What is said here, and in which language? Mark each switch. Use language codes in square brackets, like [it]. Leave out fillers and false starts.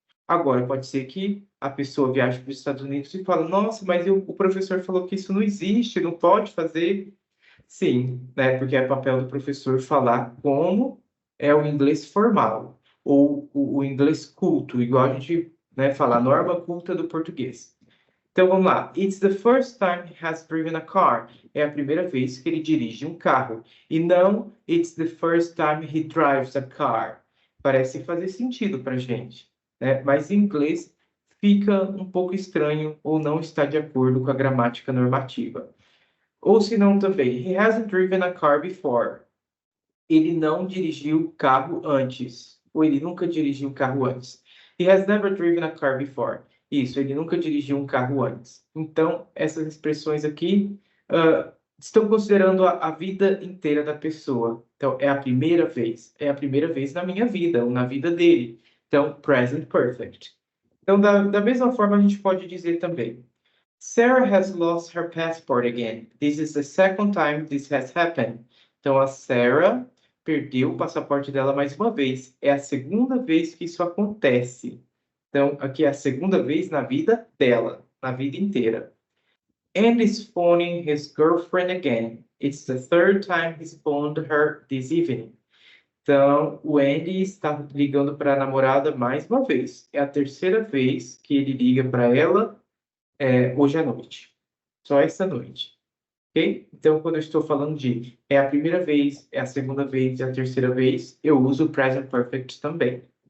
[pt] Agora, pode ser que a pessoa viaje para os Estados Unidos e fale, nossa, mas o professor falou que isso não existe, não pode fazer. Sim, né? Porque é papel do professor falar como é o inglês formal, ou o inglês culto, igual a gente, né, fala a norma culta do português. Então vamos lá. [en] It's the first time he has driven a car. [pt] É a primeira vez que ele dirige um carro. E não [en] it's the first time he drives a car. [pt] Parece fazer sentido para gente, né? Mas em inglês fica um pouco estranho ou não está de acordo com a gramática normativa. Ou se não também, [en] he hasn't driven a car before. [pt] Ele não dirigiu carro antes. Ou ele nunca dirigiu um carro antes. [en] He has never driven a car before. [pt] Isso, ele nunca dirigiu um carro antes. Então, essas expressões aqui estão considerando a vida inteira da pessoa. Então, é a primeira vez. É a primeira vez na minha vida, ou na vida dele. Então, present perfect. Então, da mesma forma, a gente pode dizer também. [en] Sarah has lost her passport again. This is the second time this has happened. [pt] Então, a Sarah perdeu o passaporte dela mais uma vez. É a segunda vez que isso acontece. Então, aqui é a segunda vez na vida dela, na vida inteira. [en] And is phoning his girlfriend again. It's the third time he's phoned her this evening. [pt] Então, o Andy está ligando para a namorada mais uma vez. É a terceira vez que ele liga para ela hoje à noite. Só essa noite. Ok? Então, quando eu estou falando de é a primeira vez, é a segunda vez, é a terceira vez, eu uso o present perfect também.